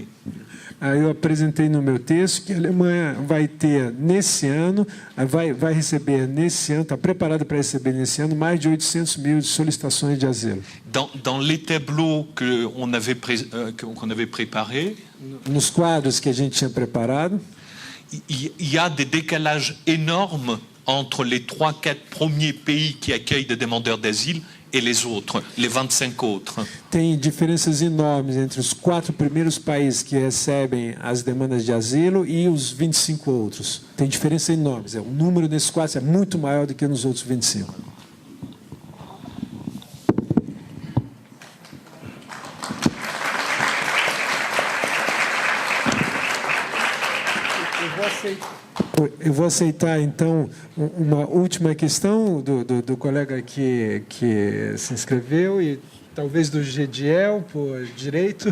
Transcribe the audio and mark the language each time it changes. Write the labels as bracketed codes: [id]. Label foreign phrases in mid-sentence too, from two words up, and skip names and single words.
[pt] Aí eu apresentei no meu texto que a Alemanha vai ter nesse ano, vai receber nesse ano, está preparada para receber nesse ano mais de 800 mil solicitações de asilo. [fr] Dans les tableaux qu'on avait préparés, [pt] nos quadros que a gente tinha preparado, [fr] il y a des décalages énormes entre les 3-4 premiers pays qui accueillent des demandeurs d'asile et les autres, les 25 autres. [pt] Tem diferenças enormes entre os 4 primeiros países que recebem as demandas de asilo e os 25 outros. Tem diferença enormes. O número desses 4 é muito maior do que nos outros 25. Eu vou aceitar, então, uma última questão do colega que se inscreveu e talvez do Gediel, por direito.